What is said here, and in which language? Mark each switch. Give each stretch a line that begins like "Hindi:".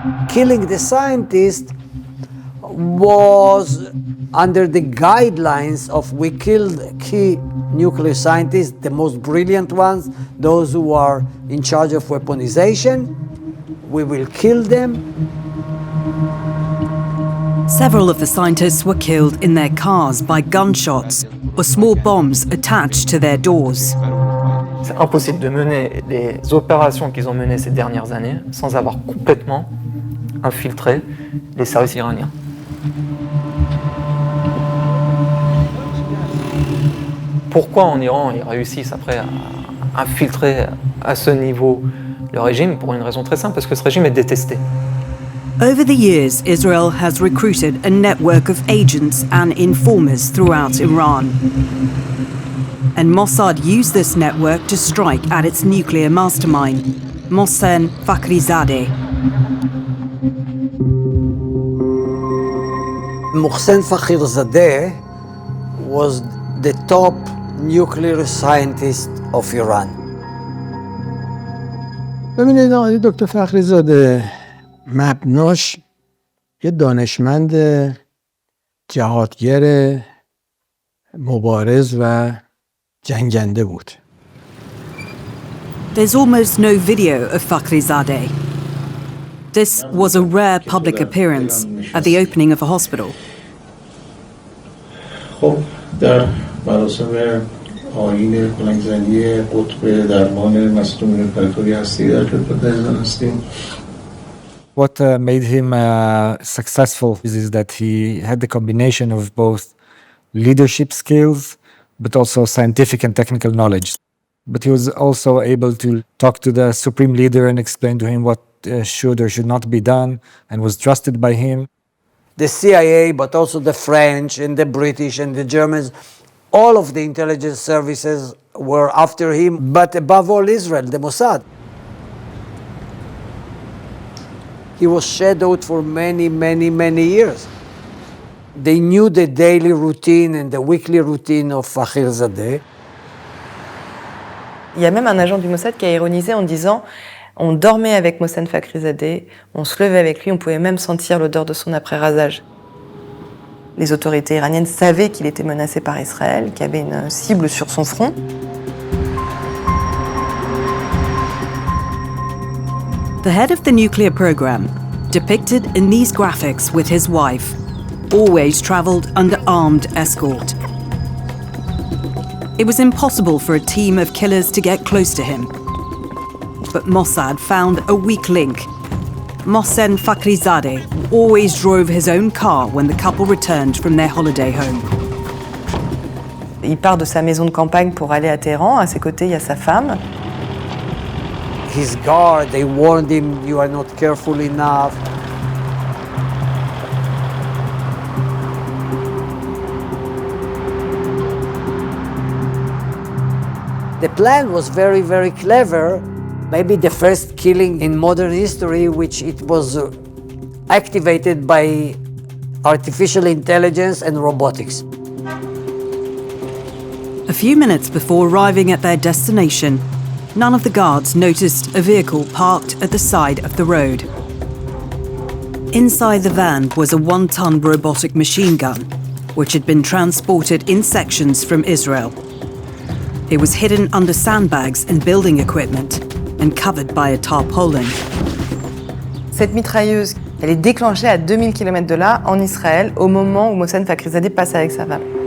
English: Killing the scientist was under the guidelines of we killed key nuclear scientists, the most brilliant ones, those who are in charge of weaponization. We will kill them. Several of the scientists were killed in their cars by gunshots or small bombs attached to their doors.
French: C'est impossible de mener les opérations qu'ils ont menées ces dernières années sans avoir complètement infiltré les services iraniens. Pourquoi en Iran ils réussissent après à infiltrer à ce niveau le régime? Pour une raison très simple, parce que ce régime est détesté.
English: Over the years, Israel has recruited a network of agents and informers throughout Iran. And Mossad used this network to strike at its nuclear mastermind, Mohsen Fakhrizadeh. Mohsen Fakhrizadeh was the top nuclear scientist of Iran.
Persian: ببینید آقای دکتر فخریزاده مبناش یه دانشمند جهادگر مبارز و جنگنده بود.
English: There's almost no video of Fakhrizadeh. This was a rare public appearance at the opening of a hospital.
Persian: خب در مراسم آیین بلندزنی قطب درمان مصدومین پرتوری هستی در خدمت عزیزان هستیم
English: What made him successful is that he had the combination of both leadership skills, but also scientific and technical knowledge. But he was also able to talk to the supreme leader and explain to him what should or should not be done, and was trusted by him. The CIA, but also the French and the British and the Germans, all of the intelligence services were after him, but above all Israel, the Mossad. He was shadowed for many, many, many years. They knew the daily routine and the weekly routine of Fakhrizadeh.
French: Il y a même un agent du Mossad qui a ironisé en disant « On dormait avec Mohsen Fakhrizadeh, on se levait avec lui, on pouvait même sentir l'odeur de son après-rasage. » Les autorités iraniennes savaient qu'il était menacé par Israël, qu'il y avait une cible sur son front.
English: The head of the nuclear program, depicted in these graphics with his wife, always traveled under armed escort. It was impossible for a team of killers to get close to him. But Mossad found a weak link. Mohsen Fakhrizadeh always drove his own car when the couple returned from their holiday home.
French: Il part de sa maison de campagne pour aller à Téhéran. À ses côtés, il y a sa femme.
English: His guard, they warned him, you are not careful enough. The plan was very, very clever. Maybe the first killing in modern history, which it was activated by artificial intelligence and robotics. A few minutes before arriving at their destination, none of the guards noticed a vehicle parked at the side of the road. Inside the van was a 1-ton robotic machine gun, which had been transported in sections from Israel. It was hidden under sandbags and building equipment and covered by a tarpaulin.
French: Cette mitrailleuse, elle est déclenchée à 2000 km de là, en Israël, au moment où Mohsen Fakhrizadeh passe avec sa femme.